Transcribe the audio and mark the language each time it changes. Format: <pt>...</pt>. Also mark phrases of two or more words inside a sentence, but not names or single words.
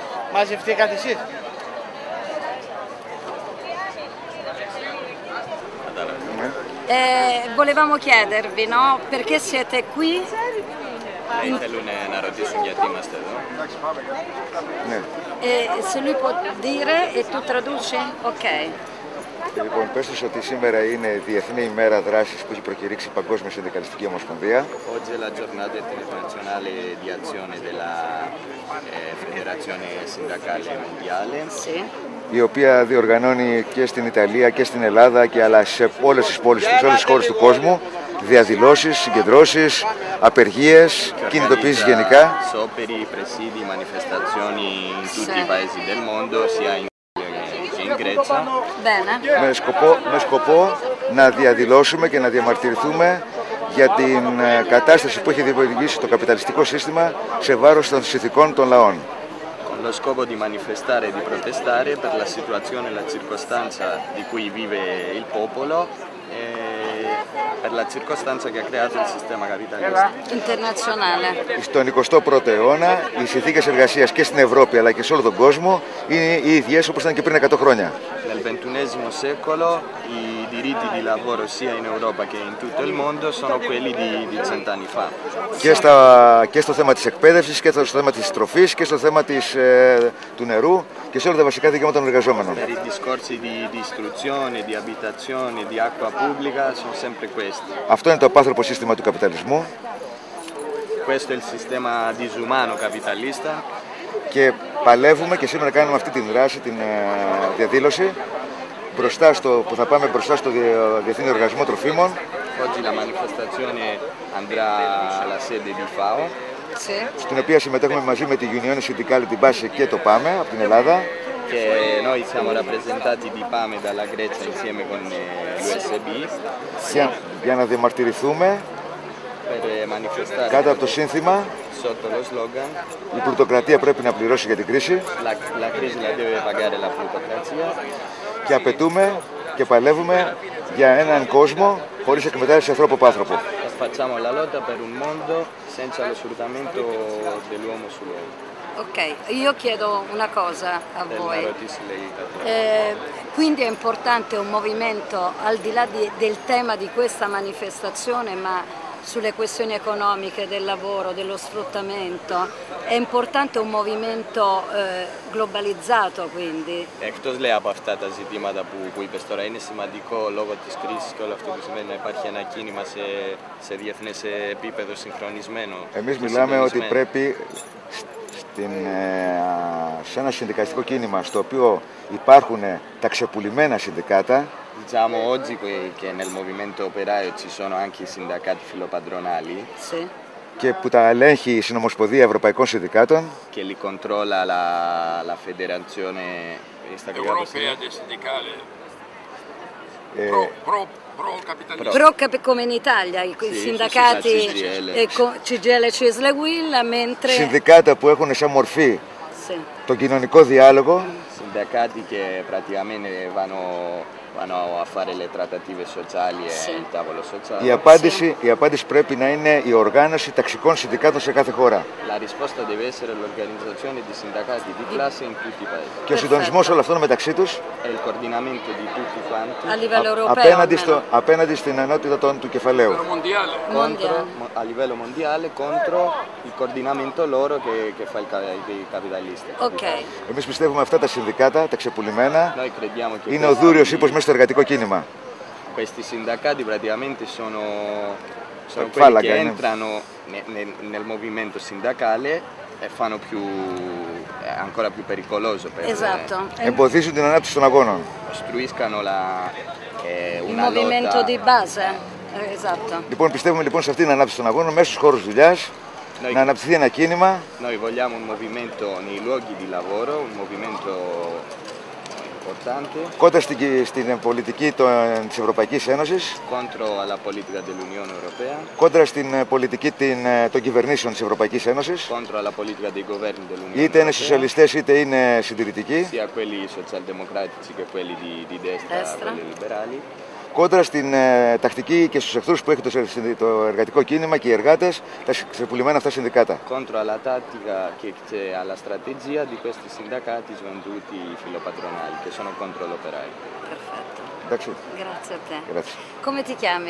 <el>Μαζευτήκατε εσείς?</el> <it>Volevamo chiedervi, no? Perché siete qui?</it> <el>Θέλουν να ρωτήσουν γιατί είμαστε εδώ. Ναι.</el> <it>Se lui può dire e tu traduci? Ok.</it> <el>Λοιπόν, πες τους ότι σήμερα είναι Διεθνή ημέρα δράσης που έχει προκηρύξει η Παγκόσμια Συνδικαλιστική Ομοσπονδία.</el> <it>Oggi è la giornata internazionale di azione della Federazione Sindacale Mondiale. Sì.</it> <el>Η οποία διοργανώνει και στην Ιταλία και στην Ελλάδα και αλλά σε όλες τις πόλεις, σε όλες τις χώρες του κόσμου διαδηλώσεις, συγκεντρώσεις, απεργίες, κινητοποιήσεις γενικά.</el> <it>Scioperi, presidi, manifestazioni in tutti i paesi del mondo, sia in che in Grecia. Bene.</it> <el>Με σκοπό να διαδηλώσουμε και να διαμαρτυρηθούμε για την κατάσταση που έχει δημιουργήσει το καπιταλιστικό σύστημα σε βάρος των συνθηκών των λαών.</el> <it>Con lo scopo di manifestare e di protestare per la situazione e la circostanza di cui vive il popolo e per la circostanza che ha creato il sistema capitalista. Internazionale.</it> <el>Στον 21ο αιώνα οι συνθήκες εργασίας και στην Ευρώπη αλλά και σε όλο τον κόσμο είναι οι ίδιες όπως ήταν και πριν 100 χρόνια.</el> <it>Nel XXI secolo i diritti di lavoro sia in Europa che in tutto il mondo sono quelli di 100 anni fa.</it> <el>Και στο θέμα της εκπαίδευσης και στο θέμα της τροφής και στο θέμα του νερού και σε όλα τα βασικά δικαιώματα των εργαζόμενων.</el> <it>Per i discorsi di istruzione, di abitazione, di acqua pubblica sono sempre questi.</it> <el>Αυτό είναι το απάνθρωπο σύστημα του καπιταλισμού.</el> <it>Questo è il sistema disumano capitalista.</it> <el>Και παλεύουμε και σήμερα κάνουμε αυτή την δράση, την διαδήλωση που θα πάμε μπροστά στο Διεθνή Οργανισμό Τροφίμων.</el> <it>Oggi la manifestazione andrà alla sede di FAO. Sì.</it> <el>Στην οποία συμμετέχουμε μαζί με τη Unione Sindicale di Base και το ΠΑΜΕ από την Ελλάδα.</el> <it>Che noi siamo rappresentati di PAME dalla Grecia insieme con l'USB.</it> <el>Για να διαμαρτυρηθούμε</el> <it>Per manifestare</it> <el>κάτω από το σύνθημα</el> <it>sotto lo slogan</it> <el>η πλουτοκρατία πρέπει να πληρώσει για την κρίση</el> <it>la crisi la deve pagare la plutocrazia.</it> <el>και απαιτούμε και παλεύουμε για έναν κόσμο χωρίς εκμετάλλευση ανθρώπου από άνθρωπο.</el> <it>Facciamo la lotta per un mondo senza lo sfruttamento dell'uomo sull'uomo. Ok, io chiedo una cosa a voi. Quindi è importante un movimento al di là del tema di questa manifestazione, ma sulle questioni economiche, del lavoro, dello sfruttamento, è importante un movimento globalizzato quindi.</it> <el>Εκτός λέει από αυτά τα ζητήματα που είπες τώρα, είναι σημαντικό λόγω της κρίσης και όλο αυτό που σημαίνει να υπάρχει ένα κίνημα σε διεθνές επίπεδο συγχρονισμένο. Εμείς μιλάμε ότι πρέπει σε ένα συνδικαλιστικό κίνημα στο οποίο υπάρχουν τα ξεπουλημένα συνδικάτα.</el> <it>Diciamo oggi che nel movimento operaio ci sono anche i sindacati filopadronali. Sì.</it> <el>Και που τα ελέγχει η Συνομοσπονδία Ευρωπαϊκών Συνδικάτων.</el> <it>Che li controlla la federazione europea dei sindicali. Come in Italia, i sindacati CGIL e CISL e UIL, mentre...</it> <el>Συνδικάτα που έχουν σαν μορφή τον κοινωνικό διάλογο.</el> <it>Sindacati che praticamente vanno a fare le trattative sociali e il tavolo sociale.</it> <el>Η απάντηση πρέπει να είναι η οργάνωση ταξικών συνδικάτων σε κάθε χώρα.</el> <it>La risposta deve essere l'organizzazione di sindacati di classe in tutti i paesi.</it> <el>Και ο συντονισμός όλων αυτών μεταξύ τους</el> <it>E il coordinamento di tutti quanti. A livello europeo.</it> <el>Απέναντι στην ενότητα του κεφαλαίου.</el> <it>A livello mondiale contro il coordinamento loro che fa i capitalisti. Okay.</it> <el>Εμείς πιστεύουμε αυτά τα συνδικάτα, τα ξεπουλημένα,</el> <it>Noi crediamo che</it> <el>είναι ο δούριος ύπος μέσα στο εργατικό κίνημα.</el> <it>Questi sindacati praticamente sono quelli che entrano nel movimento sindacale e fanno ancora più pericoloso per</it> <el>εμποδίζουν την ανάπτυξη των αγώνων.</el> <it>Ostruiscano il movimento di base. Esatto.</it> <el>Λοιπόν, πιστεύουμε σε αυτήν την ανάπτυξη των αγώνων μέσα στους χώρους δουλειάς, να αναπτυχθεί ένα κίνημα.</el> <it>Noi vogliamo un movimento nei luoghi di lavoro, un movimento importante.</it> <el>Κόντρα στην πολιτική της Ευρωπαϊκής Ένωσης.</el> <it>Contro alla politica dell'Unione Europea.</it> <el>Κόντρα στην πολιτική των κυβερνήσεων της Ευρωπαϊκής Ένωσης.</el> <it>Contro alla politica dei governi dell'Unione</it> <el>Είτε είναι σοσιαλιστές είτε είναι συντηρητικοί.</el> <it>Sia quelli socialdemocratici che quelli di destra, quelli liberali.</it> <el>κόντρα στην τακτική και στους εχθρούς που έχει το εργατικό κίνημα και οι εργάτες, τα ξεπουλημένα αυτά συνδικάτα.</el> <it>Contro alla tattica e alla strategia di questi sindacati svenduti filopatronali che sono contro l'operaio. Perfetto.</it> <el>Εντάξει.</el> <it>Grazie a te. Grazie. Come ti chiami?</it>